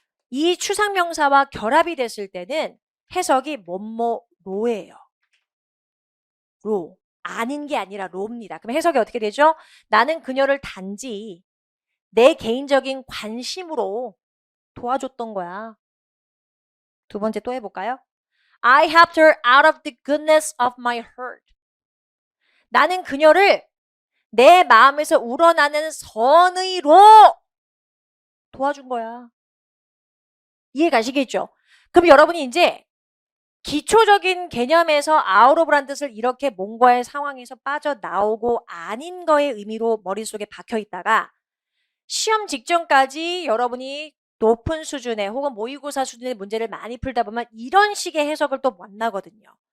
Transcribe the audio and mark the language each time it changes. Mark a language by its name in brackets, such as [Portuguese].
[Korean] 이 추상명사와 결합이 됐을 때는 해석이 뭐뭐로예요. 로. 아닌 게 아니라 로입니다. 그럼 해석이 어떻게 되죠? 나는 그녀를 단지 내 개인적인 관심으로 도와줬던 거야. 두 번째 또 해볼까요? [English] I helped her out of the goodness of my heart. [Korean] 나는 그녀를 내 마음에서 우러나는 선의로 도와준 거야. 이해 가시겠죠? 그럼 여러분이 이제 기초적인 개념에서 out of라는 뜻을 이렇게 뭔가의 상황에서 빠져나오고 아닌 거의 의미로 머릿속에 박혀 있다가 시험 직전까지 여러분이 높은 수준의 혹은 모의고사 수준의 문제를 많이 풀다 보면 이런 식의 해석을 또 만나거든요.